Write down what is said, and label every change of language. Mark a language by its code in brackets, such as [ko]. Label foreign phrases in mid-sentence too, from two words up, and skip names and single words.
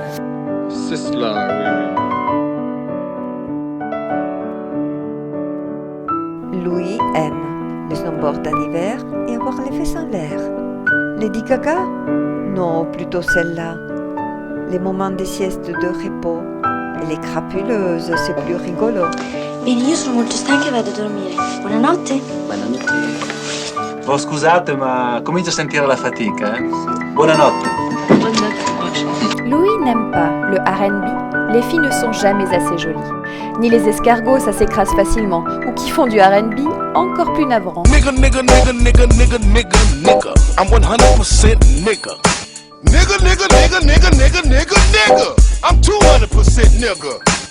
[fr] C'est cela, oui. Louis aime le snowboard en hiver et avoir les fesses en l'air. Lady Gaga? Non, plutôt celle-là. Les moments de sieste de repos. Et les crapuleuses, c'est plus rigolo. [it] Bene, io sono molto stanca e vado a dormire. Buonanotte. Buonanotte. Oh, scusate, ma comincio a sentire la fatica, eh? Buonanotte. Buonanotte. [fr] Louis n'aime pas le R&B. Les filles ne sont jamais assez jolies. Ni les escargots, ça s'écrase facilement. Ou qui font du R&B, encore plus navrant. [en] Nigga, nigga, nigga, nigga, nigga, nigga, nigga. I'm 100% nigga. Nigga, nigga, nigga, nigga, nigga, nigga, nigga. I'm 200% nigga.